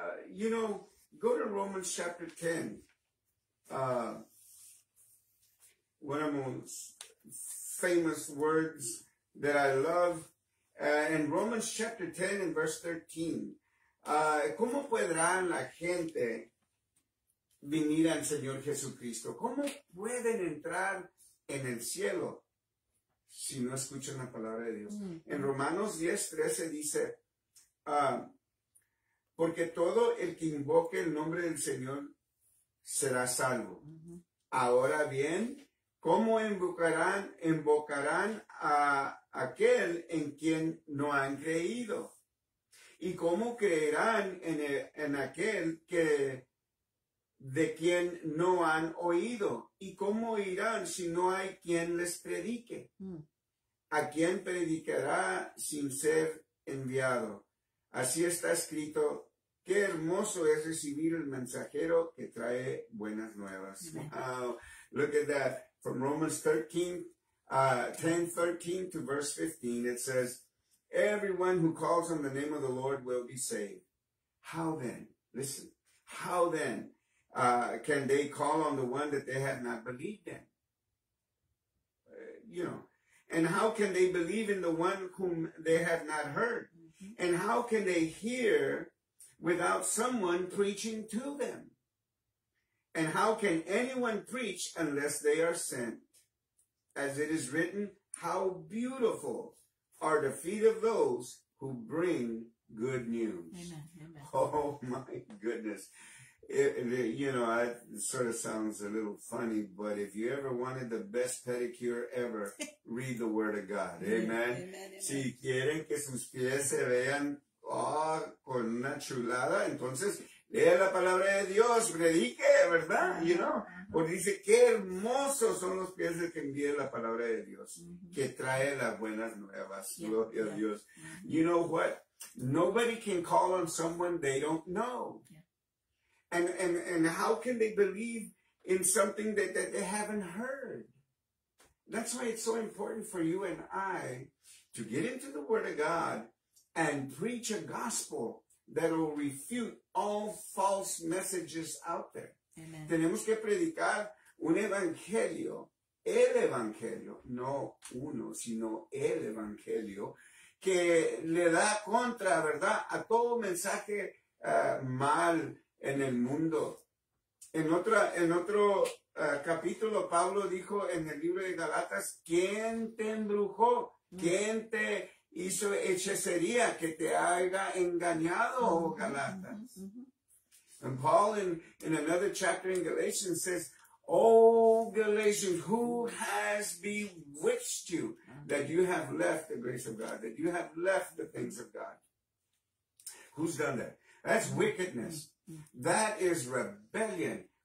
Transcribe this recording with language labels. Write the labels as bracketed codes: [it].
[en] You know, go to Romans chapter 10. One of the most famous words that I love. In Romans chapter 10 and verse 13. [es] ¿Cómo podrá la gente venir al Señor Jesucristo? ¿Cómo pueden entrar en el cielo si no escuchan la palabra de Dios? En Romanos 10:13 dice, porque todo el que invoque el nombre del Señor será salvo. Ahora bien, ¿cómo invocarán a aquel en quien no han creído? ¿Y cómo creerán en aquel de quien no han oído? ¿Y cómo irán si no hay quien les predique? ¿A quién predicará sin ser enviado? Así está escrito, qué hermoso es recibir el mensajero que trae buenas nuevas. [en] Wow, look at that. From Romans 10:13 to verse 15, it says, everyone who calls on the name of the Lord will be saved. How then, listen, how then can they call on the one that they have not believed in? And how can they believe in the one whom they have not heard? And how can they hear without someone preaching to them? And how can anyone preach unless they are sent? As it is written, how beautiful are the feet of those who bring good news. Amen. Amen. Oh my goodness. It sort of sounds a little funny, but if you ever wanted the best pedicure ever, read the Word of God. Amen. Amen. [es] Si quieren que sus pies se vean con una chulada, entonces lea la palabra de Dios, predique, ¿verdad? Porque dice, qué hermosos son los pies de que envíe la palabra de Dios, que trae las buenas nuevas. Gloria a Dios. [en] You know what? Nobody can call on someone they don't know. And how can they believe in something that they haven't heard? That's why it's so important for you and I to get into the Word of God and preach a gospel that will refute all false messages out there. Amen. [es] Tenemos que predicar un evangelio, el evangelio, no uno, sino el evangelio, que le da contra, ¿verdad?, a todo mensaje mal en el mundo. En otro capítulo, Pablo dijo en el libro de Galatas, ¿quién te embrujó? ¿Quién te hizo hechicería que te haya engañado, Galatas? [en] And Paul in another chapter in Galatians says, oh, Galatians, who has bewitched you that you have left the grace of God, that you have left the things of God? Who's done that? That's wickedness. That is rebellion.